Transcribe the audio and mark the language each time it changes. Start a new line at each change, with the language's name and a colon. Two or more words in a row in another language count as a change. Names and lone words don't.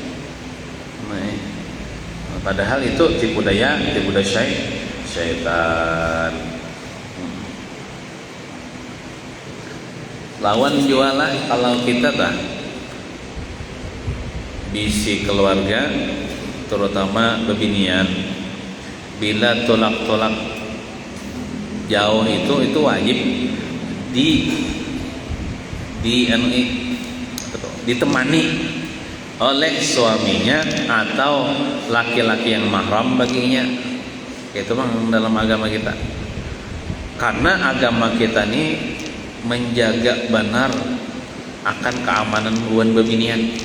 Indonesian: Padahal itu tipu daya syaitan.
Banjar: Lawan jualah kalau kita bisi keluarga terutama bebinian bila tolak jauh itu wajib ditemani oleh suaminya atau laki-laki yang mahram baginya.
Indonesian: Itu memang dalam agama kita. Karena agama kita ini menjaga benar akan keamanan hubungan bebinian.